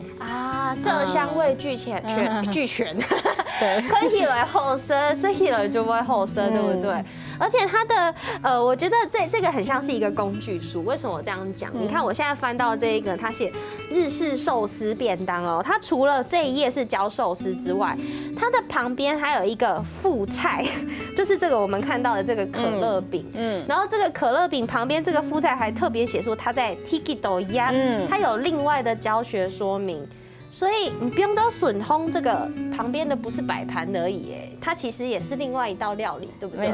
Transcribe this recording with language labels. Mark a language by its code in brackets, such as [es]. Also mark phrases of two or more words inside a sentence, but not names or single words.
[zh] 啊，色香味俱全。對，看起來好食，吃起來就會好食，對不對？而且它的我覺得這個很像是一個工具書。為什麼我這樣講？你看我現在翻到這一個，它寫日式壽司便當哦。它除了這一頁是教壽司之外，它的旁邊還有一個副菜。就是这个我们看到的这个可乐饼，然后这个可乐饼旁边这个副菜还特别写说它在 Tiki 豆鸭，它有另外的教学说明。所以你不用都损烘这个旁边的不是摆盘而已，哎，它其实也是另外一道料理，对不对？